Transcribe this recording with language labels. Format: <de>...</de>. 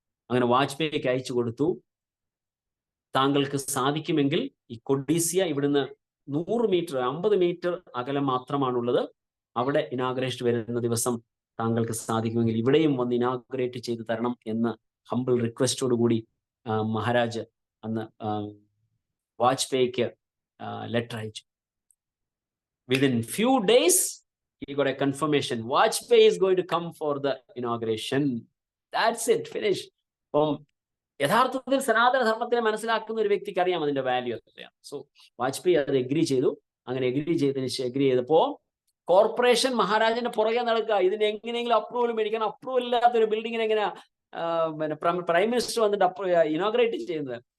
<ml>അങ്ങനെ വാജ്പേയിക്ക് അയച്ചു കൊടുത്തു. താങ്കൾക്ക് സാധിക്കുമെങ്കിൽ ഈ കൊഡീസിയ ഇവിടുന്ന് 100 മീറ്റർ 50 മീറ്റർ അകലം മാത്രമാണുള്ളത്. അവിടെ ഇനാഗ്രേഷൻ വരുന്ന ദിവസം താങ്കൾക്ക് സാധിക്കുമെങ്കിൽ ഇവിടെയും വന്ന് ഇനാഗ്രേറ്റ് ചെയ്ത് തരണം എന്ന് ഹംബിൾ റിക്വസ്റ്റോട് കൂടി മഹാരാജ് അന്ന് വാജ്പേയിക്ക് ലെറ്റർ അയച്ചു.</ml> <en>Within few days he got a confirmation Vajpayee is going to come for the inauguration. That's it, finished.</en> <ml>അപ്പം യഥാർത്ഥത്തിൽ സനാതന ധർമ്മത്തിനെ മനസ്സിലാക്കുന്ന ഒരു വ്യക്തിക്ക് അറിയാം അതിന്റെ വാല്യൂ എത്രയാണ്. സോ വാജ്പേയി അത് എഗ്രി ചെയ്തു. അങ്ങനെ എഗ്രി ചെയ്തപ്പോ കോർപ്പറേഷൻ മഹാരാജന്റെ പുറകെ നടക്കുക, ഇതിന് എങ്ങനെയെങ്കിലും അപ്രൂവൽ മേടിക്കണം. അപ്രൂവൽ ഇല്ലാത്ത ഒരു ബിൽഡിങ്ങിന് എങ്ങനെയാ പ്രൈം മിനിസ്റ്റർ വന്നിട്ട് ഇനോഗ്രേറ്റ് ചെയ്യുന്നത്?</ml>